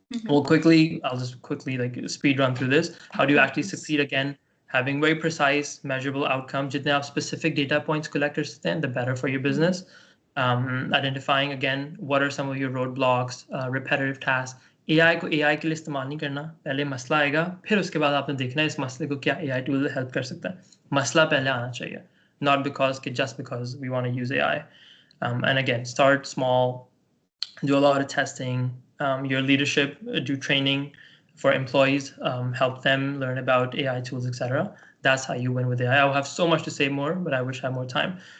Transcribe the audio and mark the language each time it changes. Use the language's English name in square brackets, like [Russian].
[English] I'll just quickly like speed run through this. How do you actually succeed? Again, having very precise, measurable outcomes. [Hindi] जितने आप specific data points collect कर सकते हैं, [English] the better for your business. Identifying again what are some of your roadblocks, repetitive tasks. [Hindi] AI को AI के लिए इस्तेमाल नहीं करना. पहले मसला आएगा, फिर उसके बाद आपने देखना है इस मसले को क्या AI tool help कर सकता है. मसला पहले आना चाहिए. [English] Not just because we want to use AI. And again, start small, do a lot of testing. Your leadership, do training for employees, help them learn about AI tools, etc. That's how you win with AI. I'll have so much to say more, but I wish I had more time.